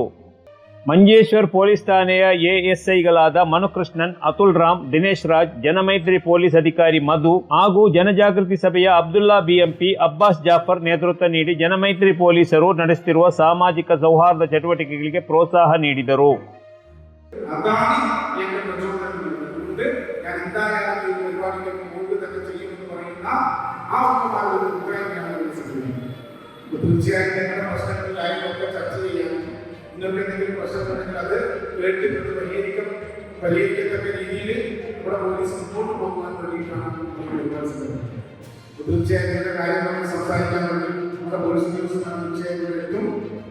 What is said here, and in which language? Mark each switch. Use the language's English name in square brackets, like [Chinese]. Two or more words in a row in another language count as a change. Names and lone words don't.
[Kannada] ಮಂಜೇಶ್ವರ್ ಪೊಲೀಸ್ ಠಾಣೆಯ ಎಎಸ್ಐಗಳಾದ ಮನುಕೃಷ್ಣನ್, ಅತುಲ್ ರಾಮ್, ದಿನೇಶ್ ರಾಜ್, ಜನಮೈತ್ರಿ ಪೊಲೀಸ್ ಅಧಿಕಾರಿ ಮಧು ಹಾಗೂ ಜನಜಾಗೃತಿ ಸಭೆಯ ಅಬ್ದುಲ್ಲಾ ಬಿಎಂಪಿ, ಅಬ್ಬಾಸ್ ಜಾಫರ್ ನೇತೃತ್ವ ನೀಡಿ ಜನಮೈತ್ರಿ ಪೊಲೀಸರು ನಡೆಸುತ್ತಿರುವ ಸಾಮಾಜಿಕ ಸೌಹಾರ್ದ ಚಟುವಟಿಕೆಗಳಿಗೆ ಪ್ರೋತ್ಸಾಹ ನೀಡಿದರು. [Malayalam] അതാണ് എന്റെ പ്രചോദനമുണ്ട്. ഞാൻ എന്തായാലും ഈ പരിപാടികൾക്ക് മുമ്പ് തന്നെ ചെയ്യുമെന്ന് പറയുന്ന ആ ഒരു അഭിപ്രായമാണ് തീർച്ചയായും നിങ്ങളുടെ പ്രശ്നങ്ങളിലായൊക്കെ ചർച്ച ചെയ്യാനും നിങ്ങൾക്ക് എന്തെങ്കിലും പ്രശ്നമുണ്ടെങ്കിൽ അത് കേട്ടിട്ട് പരിഹരിക്കത്തക്ക രീതിയിൽ നമ്മുടെ പോലീസ് മുമ്പോട്ട് പോകുവാൻ വേണ്ടിയിട്ടാണ് തീർച്ചയായും ഇതിന്റെ കാര്യങ്ങൾ സംസാരിക്കാൻ വേണ്ടി നമ്മുടെ പോലീസ് ഉദ്യോഗസ്ഥന്മാർ തീർച്ചയായും എത്തും.